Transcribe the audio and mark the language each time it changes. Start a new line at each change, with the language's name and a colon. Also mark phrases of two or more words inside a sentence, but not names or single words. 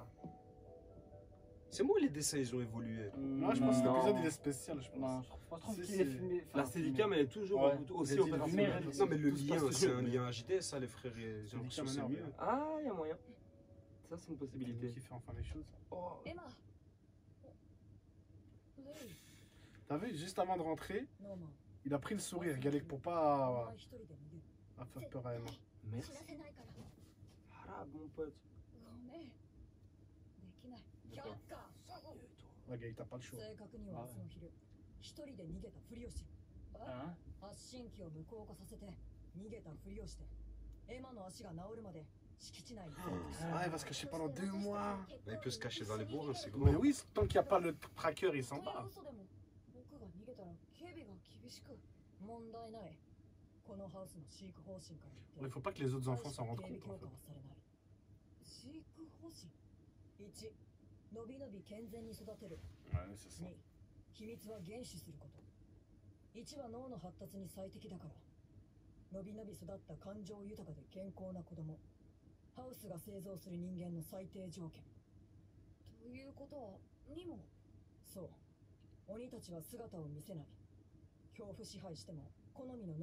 French: C'est moi, les dessins, ils ont évolué. Moi je pense que cet Non. épisode il est spécial, je pense. Non, je trouve pas trop Si, qu'il est si. filmé. La steadicam, elle est toujours Ouais. aussi J'ai dit, opérationnelle. mais- Non, mais le Tout se lien, passe c'est toujours, un mais- lien HD, ça, les frères. J'ai l'impression que c'est m'énerve, mieux. hein. Ah, il y a moyen. Ça, c'est une C'est lui possibilité. qui fait enfin les choses. Oh.
Japanese: エマ。レイ。
French: T'as vu, juste avant de rentrer,
Japanese: ノーマン。
French: il a pris le sourire, Galek, pour
Japanese: お
French: pas
Japanese: 前一人で逃げる。
French: faire peur à Emma. Mais
Japanese: 死なせないから。
French: arabe, mon pote.
Japanese: ごめん。できない。却下。
French: Ouais, Galek, t'as pas le choix.
Japanese: 正確には明日の昼、一人で逃げたふりをしろ。
French: Hein?
Japanese: 発信機を無効化させて、逃げたふりをして、エマの足が治るまで敷地内に。
French: Ah, il va se cacher pendant 2 mois. Bah, il peut se cacher dans les bois, hein, c'est Mais grand. oui, tant qu'il n'y a pas le tracker, il s'en
Japanese: という
French: va.
Japanese: 嘘でも、僕が逃げたら警備が厳しく、問題ない。 このハウスの飼育方針から言って
French: Il faut pas que les autres enfants s'en rendent
Japanese: 警備
French: compte.
Japanese: 強
French: En
Japanese: 化
French: fait.
Japanese: はされない飼育方針1のびのび健全に育てる
French: Ouais, c'est ça.
Japanese: 2 秘密は厳守すること1は脳の発達に最適だからのびのび育った感情豊かで健康な子供ハウスが製造する人間の最低条件ということは2もそう鬼たちは姿を見せない恐怖支配しても好みの